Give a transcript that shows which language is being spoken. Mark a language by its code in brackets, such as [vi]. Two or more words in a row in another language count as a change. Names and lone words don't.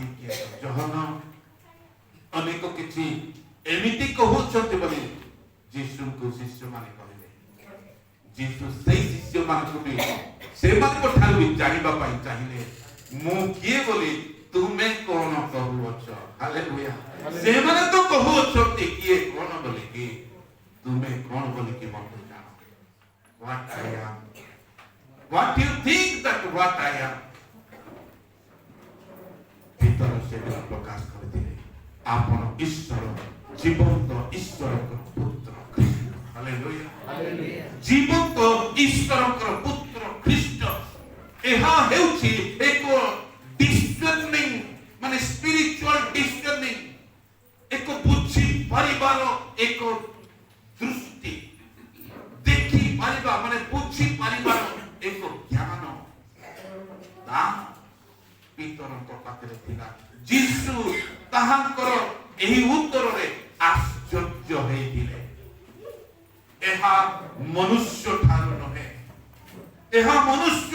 [or] କିଏ ତ ଜହନ ଅନେକ କିଛି ଏମିତି କହୁଛନ୍ତି ବୋଲି ଯୀଶୁଙ୍କୁ ଶିଷ୍ୟମାନେ କହିଲେ ଯୀଶୁ ସେଇ ଶିଷ୍ୟମାନଙ୍କୁ ବି ସେମାନଙ୍କ ଠାରୁ ବି ଜାଣିବା ପାଇଁ ଚାହିଁଲେ ମୁଁ କିଏ ବୋଲି ତୁମେ କଣ କହୁଅଛ ହାଲେଲୁୟା ସେମାନେ ତ କହୁଅଛନ୍ତି କିଏ କଣ ବୋଲି କି ତୁମେ କଣ ବୋଲି କି ମୋତେ ଜାଣ [en] what I am what you think that what I am [or] ଭିତର ସେଦିନ ପ୍ରକାଶ କରିଥିଲେ ଆପଣ ଈଶ୍ୱର ଜୀବନ୍ତ ଈଶ୍ୱରଙ୍କର ପୁତ୍ର ଖ୍ରୀଷ୍ଟ ହାଲେଲୁୟା ଜୀବନ୍ତ ଈଶ୍ୱରଙ୍କର ପୁତ୍ର ଖ୍ରୀଷ୍ଟ ଏହା ହେଉଛି ଏକ discerning ମାନେ [en] spiritual discerning [or] ଏକ ବୁଝି ପାରିବାର ଏକ ଦୃଷ୍ଟି ଦେଖି ପାରିବା ମାନେ ବୁଝି ପାରିବାର ଏକ ଜ୍ଞାନ ତା ପିତରଙ୍କ ପାଖରେ ଥିଲା ଯୀଶୁ ତାହାଙ୍କର ଏହି ଉତ୍ତରରେ ଆଶ୍ଚର୍ଯ୍ୟ ହେଇଥିଲେ ଏହା ମନୁଷ୍ୟ ଠାରୁ ନୁହେଁ ଏହା ମନୁଷ୍ୟ